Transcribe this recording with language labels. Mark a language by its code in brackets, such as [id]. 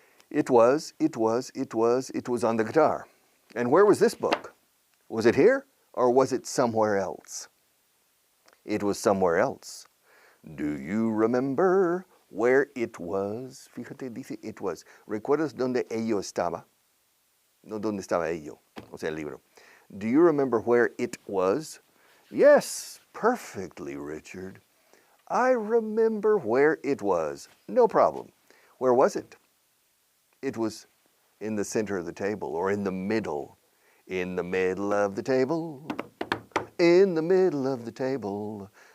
[en] It was on the guitar. And where was this book? Was it here, or was it somewhere else? It was somewhere else. Do you remember where it was? [es] Fíjate, dice [en] it was. [es] ¿Recuerdas dónde ello estaba? No, dónde estaba ello, o sea, el libro. [en] Do you remember where it was? Yes, perfectly, Richard. I remember where it was. No problem. Where was it? It was in the center of the table, or in the middle. In the middle of the table. In the middle of the table.